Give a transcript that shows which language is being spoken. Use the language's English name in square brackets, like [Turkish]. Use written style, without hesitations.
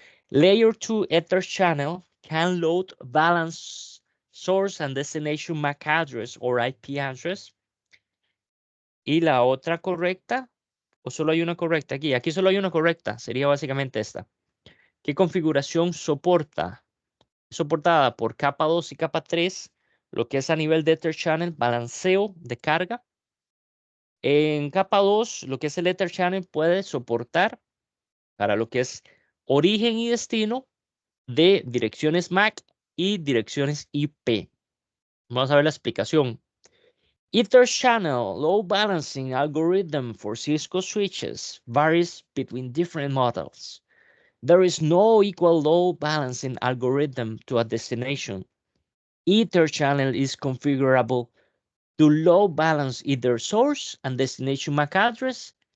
[English] Layer 2 Ether channel can load balance source and destination MAC address or IP address. [Spanish] Y la otra correcta, o solo hay una correcta aquí. Aquí solo hay una correcta. Sería básicamente esta. ¿Qué configuración soporta? Soportada por capa 2 y capa 3, lo que es a nivel de Ether Channel, balanceo de carga. En capa 2, lo que es el Ether Channel puede soportar para lo que es origen y destino de direcciones MAC y direcciones IP. Vamos a ver la explicación. [English] Ether channel load balancing algorithm for Cisco switches varies between different models. There is no equal load balancing algorithm to a destination. Ether channel is configurable to load balance either source and destination MAC address